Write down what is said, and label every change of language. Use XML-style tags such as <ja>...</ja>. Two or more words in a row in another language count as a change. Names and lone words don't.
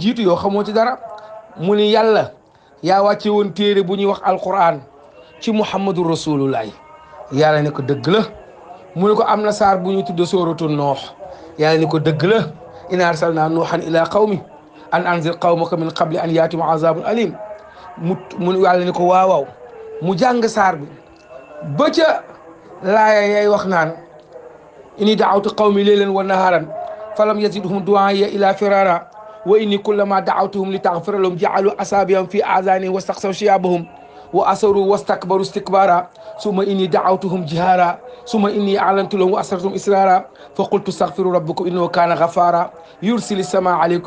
<wo>jiitu yow xamoo ci dara mu ni yàlla yaa wàcce woon téere bu ñuy wax alquran ci</wo> <ar>محمد رسول الله</ar> <wo>yàlla ne ko dëgg la mu ni ko am na saar bu ñu tudde</wo> <ar>سورة نوح</ar> <wo>yàlla ni ko dëgg la</wo> <ar>إنا أرسلنا نوحا إلى قوم أن أنذر قومك من قبل أن يأتيهم عذاب أليم</ar> <wo>mu yàlla ni ko waaw mu jàng saar bi ba ca laaya yay wax naan</wo> <ar>إني دعوت قومي ليلا ونهارا فلم يزدهم دعائي إلى فرارا وإني كلما دعوتهم لتغفر لهم جعلوا أصابعهم في آذانهم واستقصوا ثيابهم وأصروا واستكبروا استكبارا ثم إني دعوتهم جهارا ثم إني أعلنت لهم وأسررتهم إسرارا فقلت استغفروا ربكم إنه كان غفارا يرسل السماء عليكم</ar>